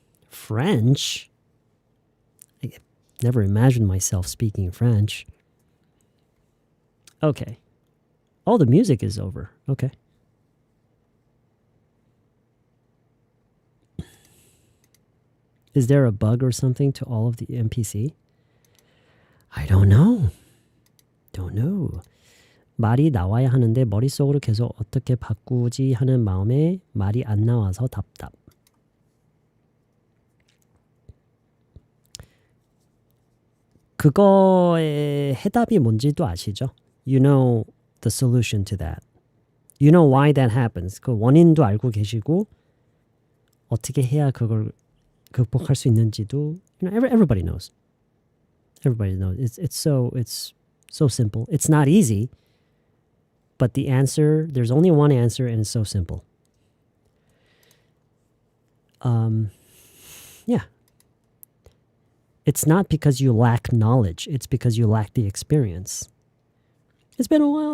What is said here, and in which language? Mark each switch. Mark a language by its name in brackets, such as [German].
[English] French? I never imagined myself speaking French. Okay. Oh, the music is over. Okay. Is there a bug or something to all of the NPC? I don't know. Don't know. [Korean] 말이 나와야 하는데 머릿속으로 계속 어떻게 바꾸지 하는 마음에 말이 안 나와서 답답. 그거의 해답이 뭔지도 아시죠? [English] You know the solution to that. You know why that happens. [Korean] 그 원인도 알고 계시고 어떻게 해야 그걸 극복할 수 있는지도 [English] you know everybody knows. Everybody knows. It's so simple. It's not easy, but the answer, there's only one answer and it's so simple. Yeah. It's not because you lack knowledge. It's because you lack the experience. It's been a while.